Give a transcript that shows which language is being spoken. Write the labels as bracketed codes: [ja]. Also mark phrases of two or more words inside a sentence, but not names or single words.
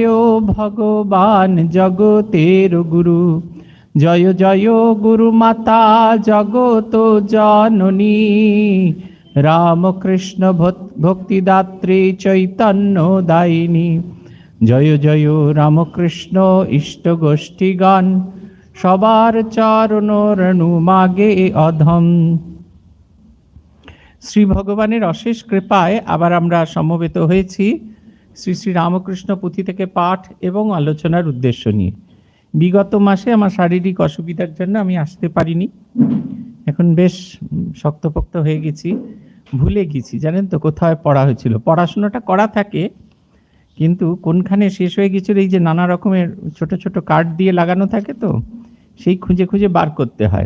[bn] ভগবান জগতের গুরু জয় জয় গুরুমাতা জগৎ জননী রামকৃষ্ণ ভক্তিদাত্রী চৈতন্য দায়িনী জয় জয় রামকৃষ্ণ ইষ্ট গোষ্ঠীগণ সবার চরণ রেণু মাগে অধম। শ্রী ভগবানের অশেষ কৃপায় আবার আমরা সমবেত হয়েছি শ্রী শ্রী রামকৃষ্ণ পুথি থেকে পাঠ এবং আলোচনার উদ্দেশ্য নিয়ে। বিগত মাসে আমার শারীরিক অসুবিধার জন্য আমি আসতে পারিনি, এখন বেশ শক্তপোক্ত হয়ে গেছি, ভুলে গেছি জানেন তো কোথায় পড়া হয়েছিল। পড়াশোনাটা করা থাকে কিন্তু কোনখানে শেষ হয়ে গেছিল, এই যে নানা রকমের ছোট ছোট কার্ড দিয়ে লাগানো থাকে তো সেই খুঁজে খুঁজে বার করতে হয়।